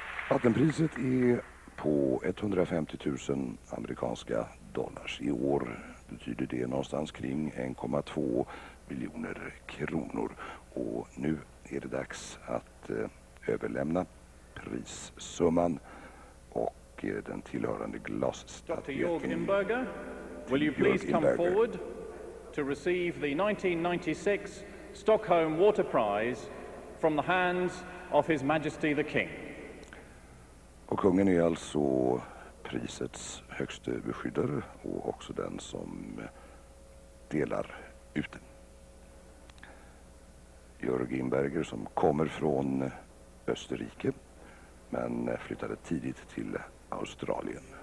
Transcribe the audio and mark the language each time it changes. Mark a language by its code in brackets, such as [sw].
[sv] Vattenpriset är på 150 000 amerikanska dollars. I år betyder det någonstans kring 1,2 miljoner kronor. Och nu är det dags att överlämna prissumman och den tillhörande [en] Dr. [sv] glasstatyetten. [en] Jorg Imberger, will you please come forward to receive the 1996 Stockholm Water Prize from the hands of His Majesty the King. [sv] Och kungen är alltså prisets högste beskyddare och också den som delar ut den. Jorg Imberger, som kommer från Österrike men flyttade tidigt till Australien.